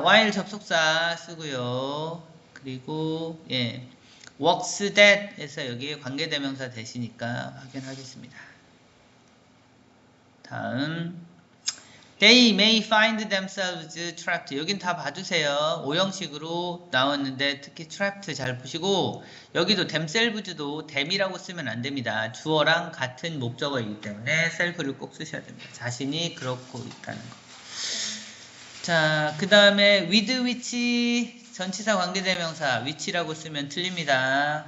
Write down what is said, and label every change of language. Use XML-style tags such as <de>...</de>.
<ko>while 접속사 쓰고요. 그리고</ko> <en>works that</en> <ko>에서 여기 관계대명사 대시니까 확인하겠습니다.</ko> <en>다음, they may find themselves trapped.</en> <ko>여긴 다 봐주세요. 오형식으로 나왔는데 특히 trapped 잘 보시고, 여기도 themselves도 them이라고 쓰면 안 됩니다. 주어랑 같은 목적어이기 때문에 self를 꼭 쓰셔야 됩니다. 자신이 그렇고 있다는 거. 자, 그 다음에</ko> <en>with which</en> <ko>전치사 관계대명사 which라고 쓰면 틀립니다.</ko>